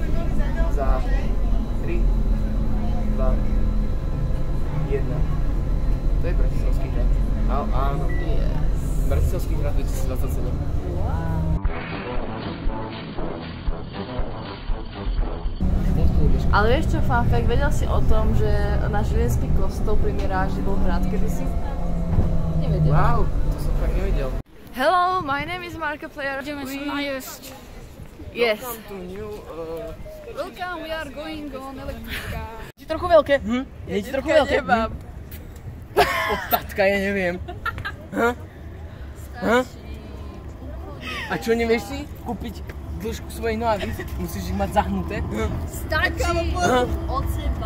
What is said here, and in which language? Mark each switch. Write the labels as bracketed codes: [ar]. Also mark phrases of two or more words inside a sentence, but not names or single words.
[sk] Za 3, 2, 1. To je Bratislavský hrad. Áno. [en] Yes. [sk] Bratislavský hrad 2027. Ale vieš čo, [en] fun fact, [sk] vedel si o tom, že na Žilinský kostol pri Miráži bol hrad kedysi? Nevedel. Wow, to som fakt nevidel. [en] Hello, my name is Markiplier. [sk] Ideme sa najesť. [en] Yes. Welcome to new... Welcome, we are going on elektrika. [sk] Je ti trochu veľké? Je ti trochu veľké? Nemám. Od tatka, ja neviem. A čo nevieš si kúpiť dĺžku svojej nohy? Musíš ich mať zahnuté. Stačí od seba.